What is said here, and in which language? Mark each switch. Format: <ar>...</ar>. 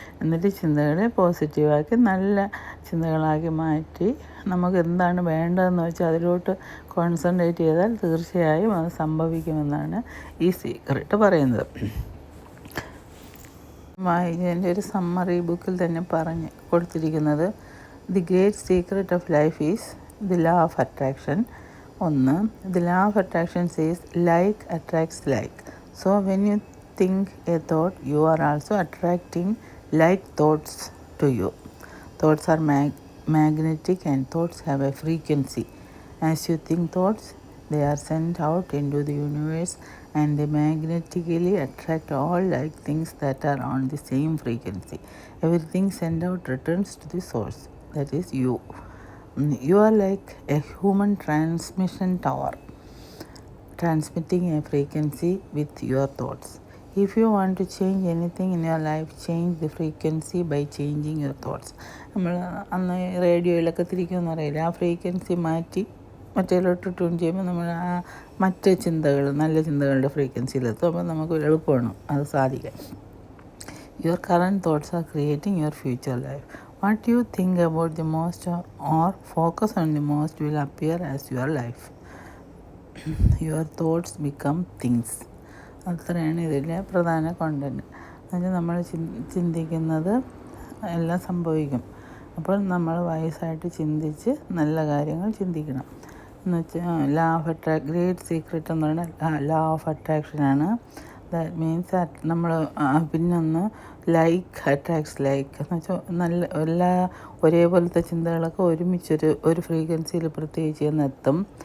<ml>എന്നിട്ട് ചിന്തകളെ പോസിറ്റീവാക്കി നല്ല ചിന്തകളാക്കി മാറ്റി നമുക്ക് എന്താണ് വേണ്ടതെന്ന് വെച്ചാൽ അതിലോട്ട് കോൺസെൻട്രേറ്റ് ചെയ്താൽ തീർച്ചയായും അത് സംഭവിക്കുമെന്നാണ് ഈ സീക്രട്ട് പറയുന്നത്. ഇതിൻ്റെ ഒരു സമ്മറി ബുക്കിൽ തന്നെ കൊടുത്തിരിക്കുന്നത്</ml> <en>The great secret of life is the law of attraction. the law of attraction says like attracts like. So when you think a thought, you are also attracting like thoughts to you. Thoughts are magnetic and thoughts have a frequency. As you think thoughts, they are sent out into the universe and they magnetically attract all like things that are on the same frequency. Everything sent out returns to the source, that is you. You are like a human transmission tower, transmitting a frequency with your thoughts. If you want to change anything in your life, change the frequency by changing your thoughts.</en> <ml>നമ്മൾ അന്ന് റേഡിയോയിലൊക്കെ തിരിക്കുമെന്ന് പറയില്ല, ആ frequency മാറ്റി മറ്റേലോട്ട് tune ചെയ്യുമ്പോൾ നമ്മൾ ആ മറ്റ് ചിന്തകൾ, നല്ല ചിന്തകളുടെ ഫ്രീക്വൻസിയിലെത്തും. അപ്പോൾ നമുക്ക് എളുപ്പമാണ് അത് സാധിക്കാൻ.</ml> <en>Your current thoughts are creating your future life. What you think about the most or focus on the most will appear as your life. Your thoughts become things.</en> <ml>അത്രയാണ് ഇതിലെ പ്രധാന കോണ്ടൻറ്റ്. എന്നുവെച്ചാൽ നമ്മൾ ചിന്തിക്കുന്നത് എല്ലാം സംഭവിക്കും. അപ്പോൾ നമ്മൾ വയസ്സായിട്ട് ചിന്തിച്ച് നല്ല കാര്യങ്ങൾ ചിന്തിക്കണം. എന്നുവെച്ചാൽ ഗ്രേറ്റ് സീക്രട്ട് എന്ന് പറയുന്നത് ലോ ഓഫ് അട്രാക്ഷനാണ്.</ml> <en>that means</en> <ml>നമ്മൾ പിന്നൊന്ന്</ml> <en>like attracts like</en> <ml>എന്ന് വെച്ചാൽ എല്ലാ ഒരേപോലത്തെ ചിന്തകളൊക്കെ ഒരു ഫ്രീക്വൻസിയിൽ പ്രത്യേകിച്ച് ചെന്നെത്തും.</ml>